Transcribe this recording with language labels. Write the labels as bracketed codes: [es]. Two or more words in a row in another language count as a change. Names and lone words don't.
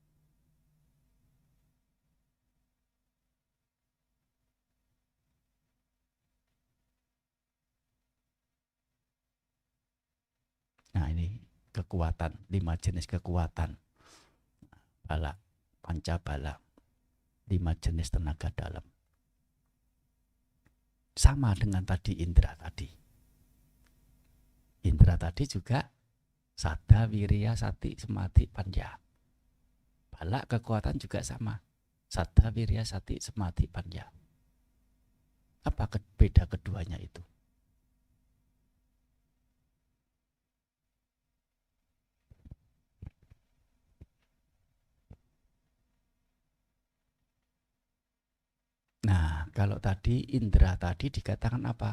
[id] Nah, ini kekuatan, 5 jenis kekuatan. [pi] Bala, pancabala, [id] 5 jenis tenaga dalam. Sama dengan tadi indra tadi. Indra tadi juga [pi] sada, wirya, sati, samadhi, panya. [id] Bala kekuatan juga sama. [pi] Sada, wirya, sati, samadhi, panya. [id] Apa beda keduanya itu? Nah, kalau tadi indra tadi dikatakan apa?